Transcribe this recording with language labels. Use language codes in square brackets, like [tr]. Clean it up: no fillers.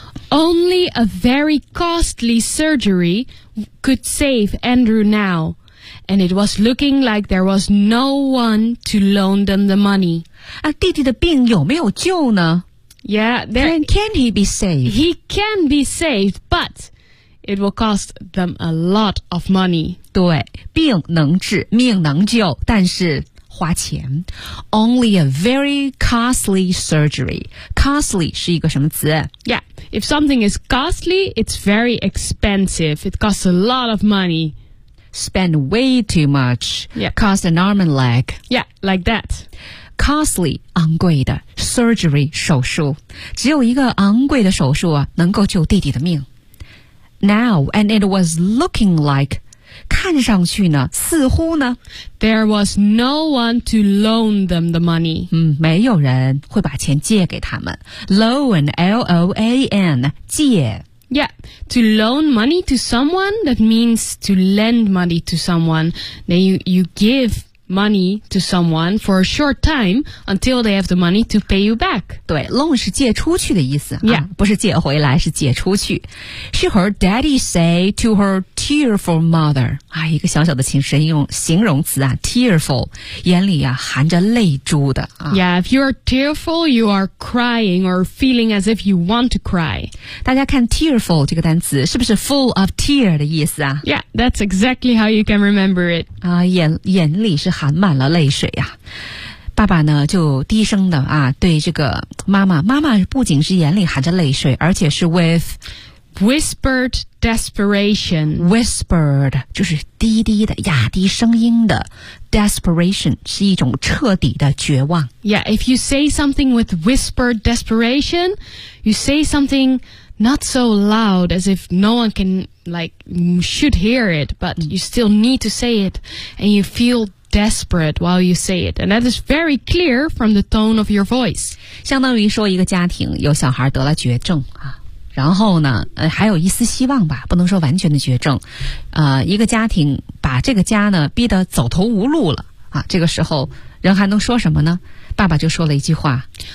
[en] Only a very costly surgery could save Andrew now, and it was looking like there was no one to loan them the money. [zh] 啊，弟弟的病有没有救呢？ [en] Yeah, there, can he be saved? He can be saved, but it will cost them a lot of money. [zh] 对，病能治，命能救，但是花钱。 [en] Only a very costly surgery. Costly [zh] 是一个什么词？ [en] Yeah, if something is costly, it's very expensive. It costs a lot of money. Spend way too much. Yeah. Cost an arm and leg. Yeah, like that. [zh] Costly, 昂贵的 surgery, 手术。只有一个昂贵的手术啊，能够救弟弟的命。 [en] Now, and it was looking like, [zh] 看上去呢，似乎呢 [en] ，There was no one to loan them the money. [zh] 没有人会把钱借给他们。 Loan, L-O-A-N, 借。 [en] Yeah, to loan money to someone, that means to lend money to someone. Then you give money to someone for a short time until they have the money to pay you back. [zh] 对 ，loan 是借出去的意思。 [en] Yeah, [zh] 不是借回来，是借出去。 [en] She heard Daddy say to her. Tearful mother, [zh] 啊，一个小小的形容词啊 ，tearful, 眼里啊含着泪珠的啊。 [en] Yeah, if you are tearful, you are crying or feeling as if you want to cry. [zh] 大家看 tearful 这个单词是不是 [en] full of tear [zh] 的意思啊 [en] ？Yeah, that's exactly how you can remember it. [zh] 啊，眼里是含满了泪水呀、啊。爸爸呢就低声的啊，对这个妈妈不仅是眼里含着泪水，而且是 with。 [en] Whispered desperation. [zh] Whispered 就是低低的压低声音的 Desperation 是一种彻底的绝望 [en] Yeah, if you say something with whispered desperation You say something not so loud As if no one can, like, should hear it But you still need to say it And you feel desperate while you say it And that is very clear from the tone of your voice [zh] 相当于说一个家庭有小孩得了绝症啊然后呢还有一丝希望吧不能说完全的绝症一个家庭把这个家呢逼得走投无路了啊这个时候人还能说什么呢爸爸就说了一句话